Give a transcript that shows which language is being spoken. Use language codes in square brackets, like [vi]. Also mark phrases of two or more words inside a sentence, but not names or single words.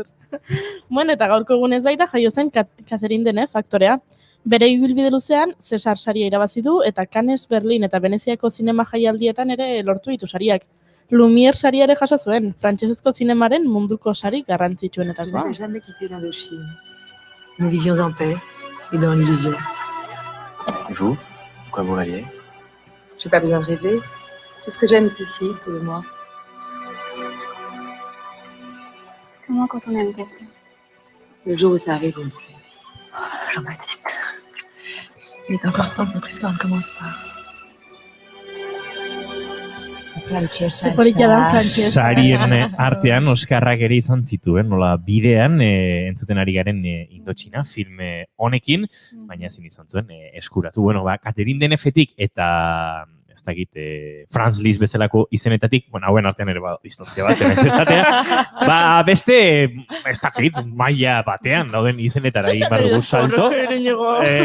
[eu] Bueno, eta gaurko egunez baita jaio zen Catherine Deneuve aktorea. Bere ibilbide luzean Cesar saria irabazi du eta Cannes, Berlin eta Veneziako zinema jaialdietan ere lortu ditu sariak. Lumière saria ere jaso zuen, frantsesezko zinemaren munduko sari garrantzitsuenetakoa. [fr] Je n'ai jamais quitté l'Indochine. Nous vivions en paix et dans l'illusion. Et vous? Pourquoi vous rêviez? J'ai pas besoin de rêver. Tout ce que j'aime est ici, autour de moi. C'est comment quand on aime quelqu'un? Le jour où ça arrive, on le sait. Jean-Baptiste, il est encore temps que notre histoire ne commence pas. [eu] Sarien artean Oskarrak ere izan zituen, nola bidean entzuten ari garen Indotxina filme honekin, baina ezin izan zuen eskuratu. Bueno, Catherine Deneuvetik eta ez dakit Franz Liszt bezalako izenetatik, bueno, hauen artean ere distontzia bat zen ez esatea, beste, ez dakit, maila batean dauden izenetara egin behar dugu salto.